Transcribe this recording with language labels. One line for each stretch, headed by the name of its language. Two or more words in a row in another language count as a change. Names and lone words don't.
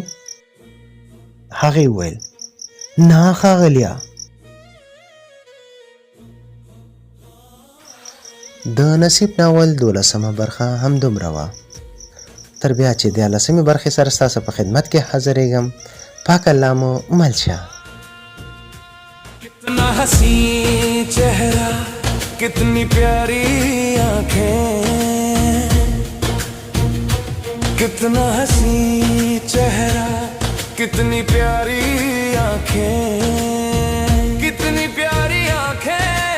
Pashto: هغې وویل نه ښاغلیه. د نصیب ناول 12مه برخه همدومره وه. تر بیا چې 14مې برخې سره ستاسو په خدمت کې حاضرېږم پاک الله مو مل شه.
Hindi: कितना हसी चेहरा कितनी प्यारी आंखें, कितना हसी चेहरा कितनी प्यारी आंखें, कितनी प्यारी आंखें